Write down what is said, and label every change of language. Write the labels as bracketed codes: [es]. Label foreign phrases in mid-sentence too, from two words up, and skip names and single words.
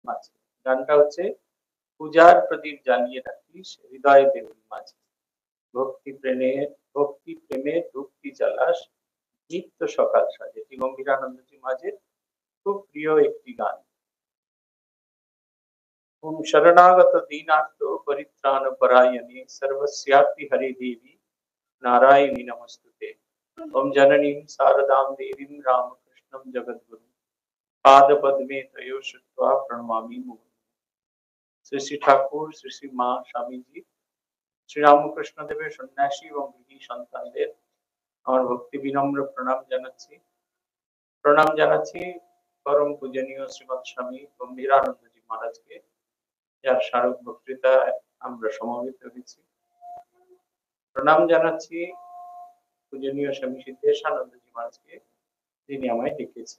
[bn] মাঝে। গানটা হচ্ছে পূজার প্রদীপ জ্বালিয়ে রাখিস হৃদয় দেউল মাঝে, ভক্তি প্রেমে ধূপটি জ্বালাস নিত্য সকাল সাজে। এটি গম্ভীরানন্দজি মাঝের খুব প্রিয় একটি গান। [sa] ओम शरणागत दीनार्तो परित्राण परायणे सर्वस्यापि हरे देवी नारायणी नमस्तुते। ओम जननीं शारदां देवीं रामकृष्णं जगद्गुरुं पादपद्मे तयो श्रुत्वा प्रणमामि मुहुर्मुहुः। [bn] শ্রী শ্রী ঠাকুর শ্রী শ্রী মা স্বামীজি শ্রী রামকৃষ্ণ দেবের সন্ন্যাসী এবং গৃহী সন্তানদের আমার ভক্তি বিনম্র প্রণাম জানাচ্ছি পরম পূজনীয় শ্রীমৎ স্বামী গম্ভীরানন্দজি মহারাজকে, যার স্মারক বক্তৃতায় আমরা সমবেত হয়েছি। প্রণাম জানাচ্ছি পূজনীয় স্বামী সিদ্ধেশানন্দজি মহারাজকে, যিনি আমায় ডেকেছেন।